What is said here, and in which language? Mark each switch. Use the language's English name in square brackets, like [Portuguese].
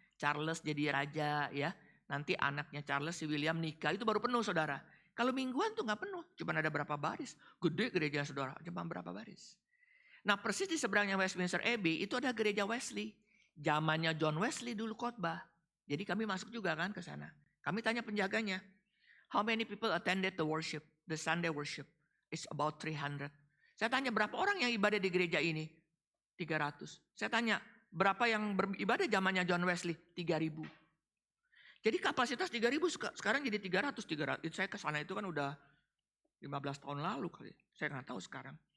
[Indonesian] Charles jadi raja ya. Nanti anaknya Charles si William nikah, itu baru penuh saudara. Kalau mingguan tuh gak penuh, cuma ada berapa baris. Gede gereja saudara, cuma berapa baris. Nah persis di seberangnya Westminster Abbey itu ada gereja Wesley. Zamannya John Wesley dulu khotbah. Jadi kami masuk juga kan ke sana. Kami tanya penjaganya, [English] how many people attended the worship, the Sunday worship? It's about 300. [Indonesian] Saya tanya berapa orang yang ibadah di gereja ini? 300. Saya tanya berapa yang beribadah zamannya John Wesley? 3.000. Jadi kapasitas 3.000 sekarang jadi 300. Saya ke sana itu kan udah 15 tahun lalu kali. Saya nggak tahu sekarang.